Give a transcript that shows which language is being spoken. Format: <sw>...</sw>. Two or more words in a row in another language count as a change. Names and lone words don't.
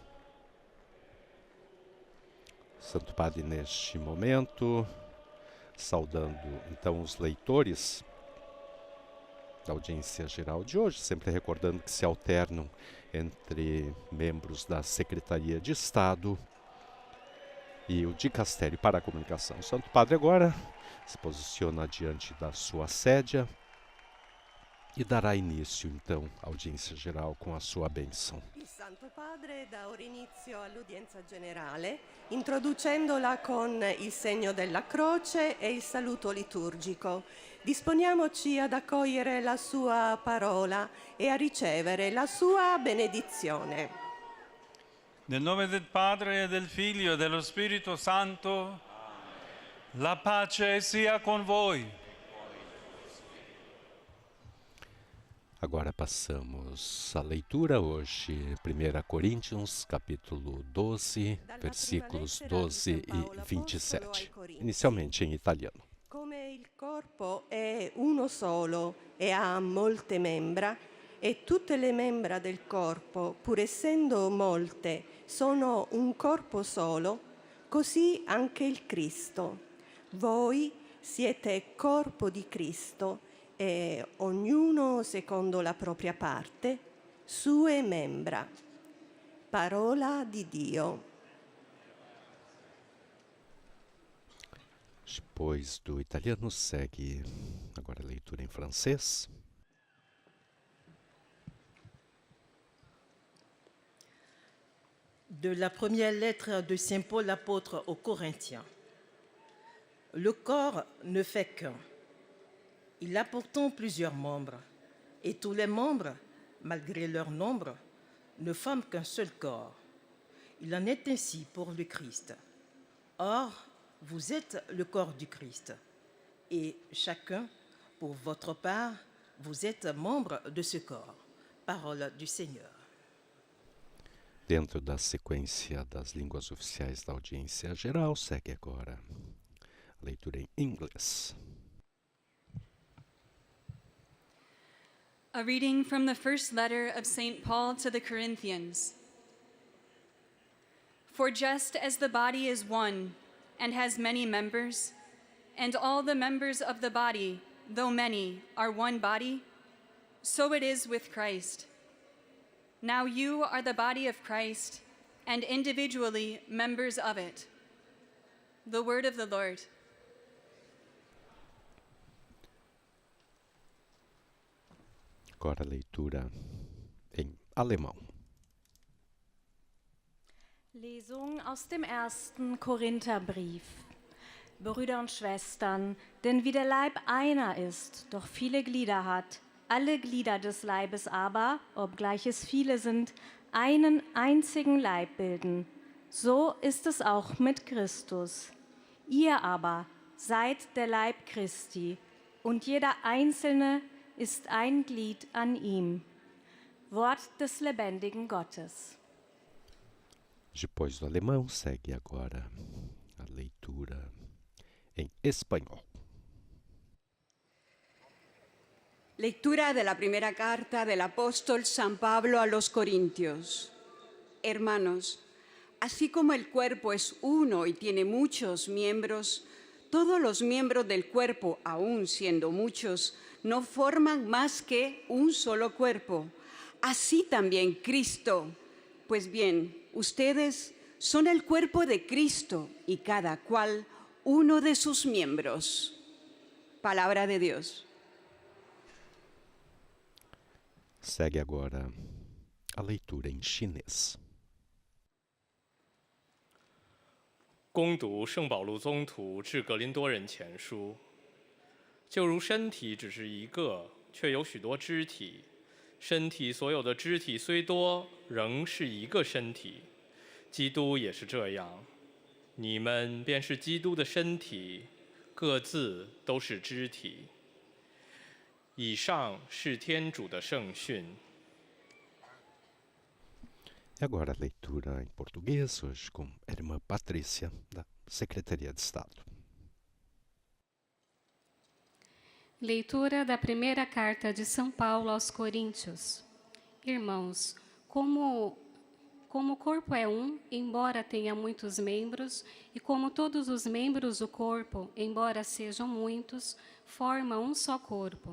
<pt>Santo Padre neste momento, saudando então os leitores da audiência geral de hoje, sempre recordando que se alternam entre membros da Secretaria de Estado e o Dicastério para a Comunicação. O Santo Padre agora se posiciona diante da sua sédia e dará início, então, à audiência geral com a sua bênção.</pt> <it>Il Santo Padre dà ora inizio all'udienza generale, introducendola con il segno della croce e il saluto liturgico. Disponiamoci ad accogliere la sua parola e a ricevere la sua benedizione. Nel nome del Padre, del Figlio e dello Spirito Santo, la pace sia con voi.</it> <pt>Agora passamos à leitura hoje, 1 Coríntios, capítulo 12, versículos 12 e 27, inicialmente em italiano.</pt> <it>Come il corpo è uno solo e ha molte membra, e tutte le membra del corpo, pur essendo molte, sono un corpo solo, così anche il Cristo. Voi siete corpo di Cristo e ognuno secondo la propria parte, sue membra. Parola di Dio.</it> <pt>Depois do italiano segue agora a leitura em francês.</pt> <fr>De la première lettre de Saint Paul l'apôtre aux Corinthiens. Le corps ne fait qu'un. Il a pourtant plusieurs membres, et tous les membres, malgré leur nombre, ne forment qu'un seul corps. Il en est ainsi pour le Christ. Or, vous êtes le corps du Christ, et chacun, pour votre part, vous êtes membre de ce corps. Parole du Seigneur.</fr> <pt>Dentro da sequência das línguas oficiais da audiência geral, segue agora a leitura em inglês.</pt> <en>A reading from the first letter of St. Paul to the Corinthians. For just as the body is one and has many members, and all the members of the body, though many, are one body, so it is with Christ. Now you are the body of Christ, and individually members of it. The word of the Lord.</en> <pt>Agora a leitura em alemão.</pt> <de>Lesung aus dem 1. Korintherbrief. Brüder und Schwestern, denn wie der Leib einer ist, doch viele Glieder hat, alle Glieder des Leibes aber, obgleich es viele sind, einen einzigen Leib bilden. So ist es auch mit Christus. Ihr aber seid der Leib Christi, und jeder Einzelne ist ein Glied an ihm. Wort des lebendigen Gottes.</de> <pt>Depois do alemão, segue agora a leitura em espanhol.</pt> <es>Lectura de la primera carta del apóstol San Pablo a los Corintios. Hermanos, así como el cuerpo es uno y tiene muchos miembros, todos los miembros del cuerpo, aun siendo muchos, no forman más que un solo cuerpo. Así también Cristo. Pues bien, ustedes son el cuerpo de Cristo y cada cual uno de sus miembros. Palabra de Dios.</es> <pt>Segue agora a leitura em chinês.</pt> <zh>恭读圣保禄宗徒致格林多人前书，就如身体只是一个，却有许多肢体；身体所有的肢体虽多，仍是一个身体。基督也是这样，你们便是基督的身体，各自都是肢体。以上是天主的圣训。</zh> <pt>E agora a leitura em português, hoje com a irmã Patrícia, da Secretaria de Estado. Leitura da primeira carta de São Paulo aos Coríntios. Irmãos, como o corpo é um, embora tenha muitos membros, e como todos os membros do corpo, embora sejam muitos, formam um só corpo.</pt>